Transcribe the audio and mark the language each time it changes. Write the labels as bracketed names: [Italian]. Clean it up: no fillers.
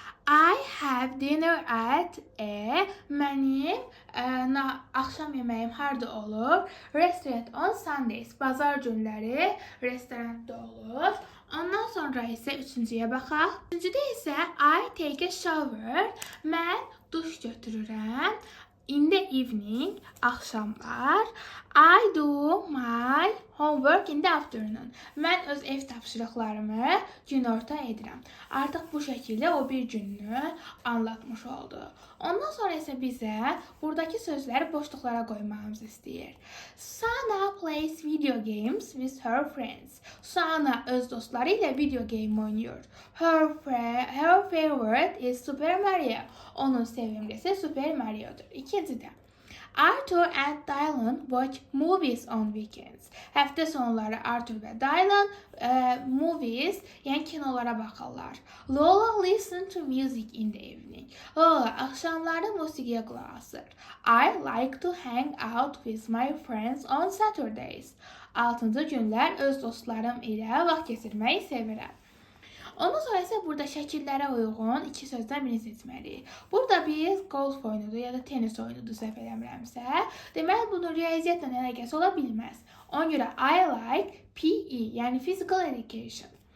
[English] I have dinner at a, [Azerbaijani] mənim axşam yeməyim harda olur? [English] Restaurant on Sundays, [Azerbaijani] bazar günləri restoranda olur. Ondan sonra isə üçüncüyə baxaq. Üçüncüdə isə [English] I take a shower, [Azerbaijani] mən duş götürürəm. [English] In the evening, [Azerbaijani] axşamlar. [English] I do my homework in the afternoon. [Azerbaijani] Mən öz ev tapşırıqlarımı günorta edirəm. Artıq bu şəkildə o bir gününü anlatmış oldu. Ondan sonra isə bizə buradakı sözləri boşluqlara qoymamızı istəyir. [English] Sana plays video games with her friends. [Azerbaijani] Sana öz dostları ilə video game oynayır. [English] Her favorite is Super Mario. [Azerbaijani] Onun sevimlisi Super Mario'dur. İkincidə. [English] Arthur and Dylan watch movies on weekends. [Azerbaijani] Həftə sonları Arthur və Dylan movies, yəni kinolara baxırlar. [English] Lola listen to music in the evening. [Azerbaijani] Lola axşamları musiqiyə qulaq asır. [English] I like to hang out with my friends on Saturdays. [Azerbaijani] 6-cı günlər öz dostlarım ilə vaxt keçirməyi sevirəm. Ondan sonra isə burada şəkillərə uyğun iki sözdən birini seçməliyik. Burada biz golf oyunudur ya da tenis oyunudur səhv eləmirəmsə, deməli bunun riyaziyyatla əlaqəsi ola bilməz. Ona görə [English] I like PE, [Azerbaijani] yəni physical education.